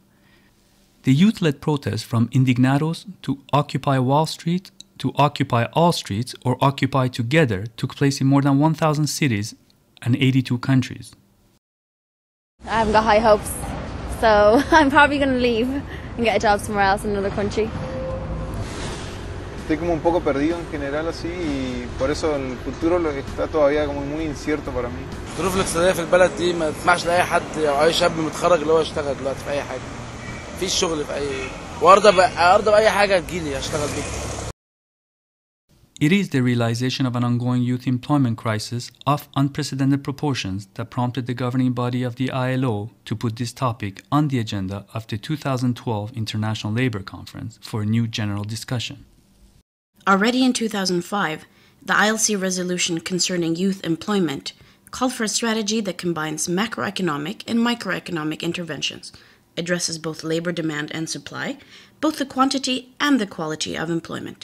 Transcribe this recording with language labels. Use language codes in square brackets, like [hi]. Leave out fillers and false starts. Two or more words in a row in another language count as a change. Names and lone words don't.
[en] The youth-led protests from Indignados to Occupy Wall Street to Occupy All Streets or Occupy Together took place in more than 1,000 cities and 82 countries. I haven't got high hopes, so I'm probably going to leave and get a job somewhere else in another country. [es] Estoy como un poco perdido en general así y por eso el futuro está todavía como muy incierto para mí. [ar] الظروف الاقتصادية في البلد دي ما تسمحش لأي حد أو أي شاب متخرج اللي هو يشتغل دلوقتي في أي حاجة. مفيش شغل في أي وأرضى بأي حاجة تجيلي أشتغل بيها. [en] It is the realization of an ongoing youth employment crisis of unprecedented proportions that prompted the governing body of the ILO to put this topic on the agenda of the 2012 International Labour Conference for a new general discussion. Already in 2005, the ILC resolution concerning youth employment called for a strategy that combines macroeconomic and microeconomic interventions, addresses both labor demand and supply, both the quantity and the quality of employment.